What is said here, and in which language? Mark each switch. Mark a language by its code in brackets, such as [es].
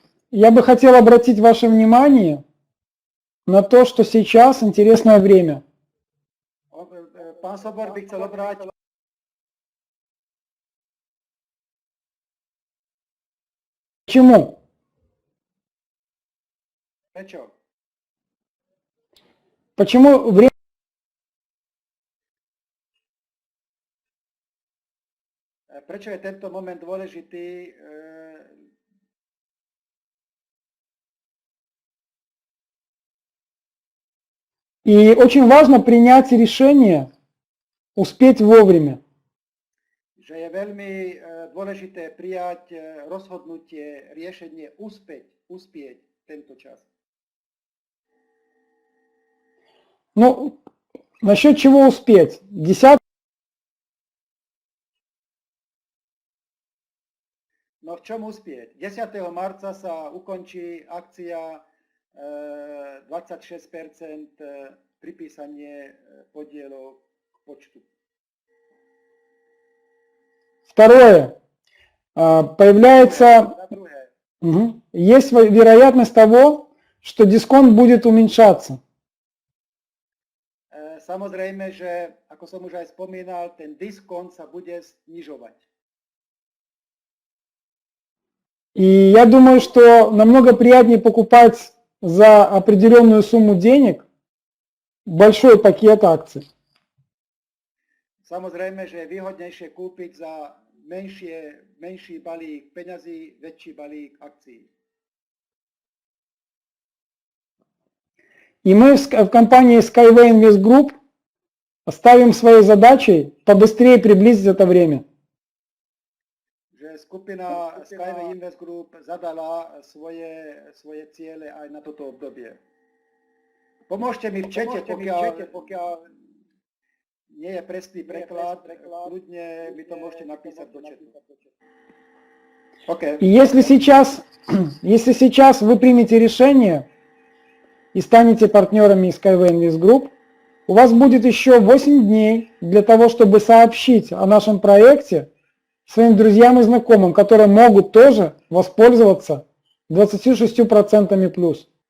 [ru] Я бы хотел обратить ваше внимание на то, что сейчас интересное время. [sk] Pán Sobor by chcel obrátiť. [ru] Почему? [sk] Prečo? [ru] Почему время? [sk] Prečo je tento moment dôležitý? [ru] И очень важно принять решение, успеть вовремя. [sk] Že je veľmi dôležité prijať rozhodnutie, riešenie, uspieť tento čas. [ru] Ну, насчет чего успеть? 10. [sk] No v čom uspieť? 10. marca sa ukončí akcia 26% pripísanie podielov k počtu. [ru] Второе. Появляется, есть вероятность того, что дисконт будет уменьшаться. [sk] Samozrejme, že, ako som už aj spomínal, ten diskont sa bude znižovať. [ru] И я думаю, что намного приятнее покупать за определенную сумму денег большой пакет акций. [sk] Samozrejme, že je výhodnejšie kúpiť za menší balík peňazí, väčší balík akcií. [ru] И мы в компании Skyway Invest Group ставим своей задачей побыстрее приблизить это время. [sk] Že skupina Skyway Invest Group zadala svoje ciele aj na toto obdobie. Pomôžte mi v čete, pokiaľ nie je presný preklad, kľudne mi to môžete napísať do četu. Okay. [ru] И если сейчас вы примете решение и станете партнерами Skyway Invest Group, у вас будет еще 8 дней для того, чтобы сообщить о нашем проекте своим друзьям и знакомым, которые могут тоже воспользоваться 26% плюс.